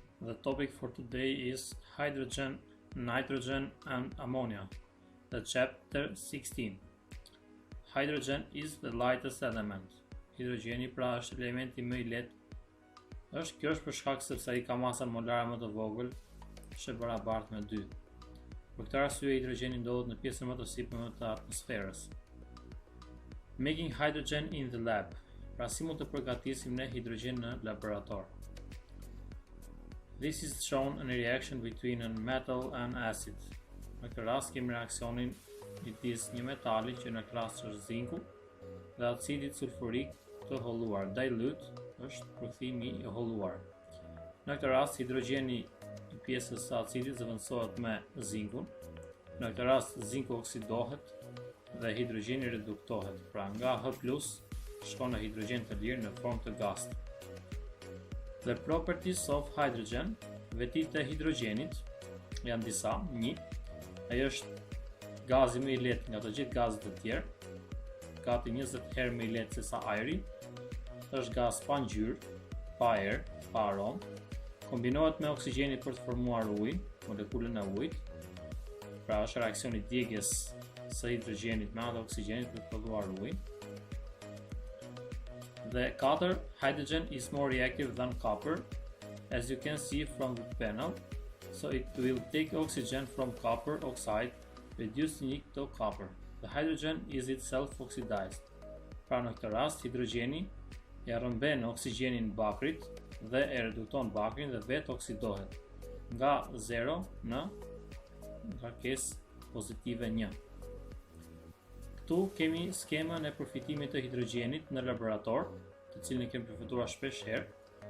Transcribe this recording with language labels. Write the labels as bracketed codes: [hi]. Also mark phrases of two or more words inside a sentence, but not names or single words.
[en] The topic for today is hydrogen, nitrogen and ammonia. The chapter 16. Hydrogen is the lightest element. [sq] Hidrogeni pra është elementi më i lehtë. Kjo është për shkak sepse ai ka masën molare më të vogël, është e barabartë me 2. Për këtë arsye hidrogeni ndodhet në pjesën më të sipërme të atmosferës. [en] Making hydrogen in the lab. [sq] Pra si mund të përgatisim ne hidrogjen në laborator. [en] This is shown in a reaction between a metal and acid. [sq] Në këtë rast kemi reaksionin midis një metali që në klasë është zinku dhe acidit sulfurik të holluar. Dilute është përkthimi i holluar. Në këtë rast hidrogjeni i pjesës së acidit zëvendësohet me zinkun. Në këtë rast zinku oksidohet dhe hidrogjeni reduktohet. Pra nga H+ shkon në hidrogjen të lirë në formë të gasit. [en] The properties of hydrogen, [sq] vetitë e hidrogenit janë disa. 1. Ai është gazi më i lehtë nga të gjithë gazet e tjerë, gati 20 herë më i lehtë se sa ajri. Është gaz pa ngjyrë, pa erë, pa aromë. Kombinohet me oksigjenin për të formuar ujin, molekulën e ujit. Pra është reaksioni djegjes së hidrogenit me anë të oksigjenit për të prodhuar ujin. [en] The 4. Hydrogen is more reactive than copper, as you can see from the panel. So it will take oxygen from copper oxide, reducing it to copper. The hydrogen is itself oxidized. [sq] Pra në këtë rast, hidrogeni ja rrëmben oksigjenin bakrit dhe e redukton bakrin dhe vetë oksidohet nga 0 në ngarkesë pozitive 1. Këtu kemi skemën e përfitimit të hidrogenit në laborator, të cilin kemi përfituar shpesh herë.